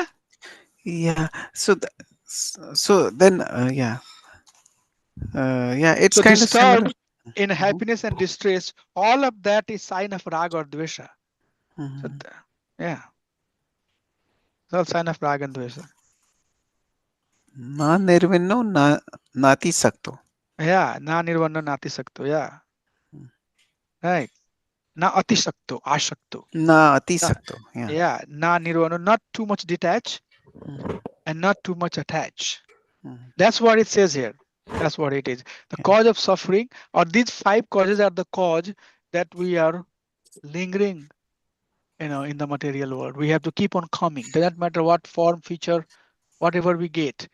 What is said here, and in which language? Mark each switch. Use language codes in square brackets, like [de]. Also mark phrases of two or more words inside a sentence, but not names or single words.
[en] Yeah. So, so then, yeah, yeah, it's So kind of similar. disturbed in Mhm. happiness and distress, all of that is sign of raga or dvesha. So Mhm. yeah, it's all sign of raga and dvesha. [sa] न निर्विण्णो न नाति सक्तो. Yeah, न निर्वाण नाति सक्तो. [en] Yeah, Mm. [sa] right. न अति सक्तो, असक्तो. न अति Na, sakto. Yeah. [en] yeah, [sa] न निर्वाण, [en] not too much detached Mm. and not too much attached. Mm. That's what it says here. That's what it is. The Yeah. cause of suffering, or these 5 causes are the cause that we are lingering, in the material world. We have to keep on coming. Doesn't matter what form, feature, whatever we get.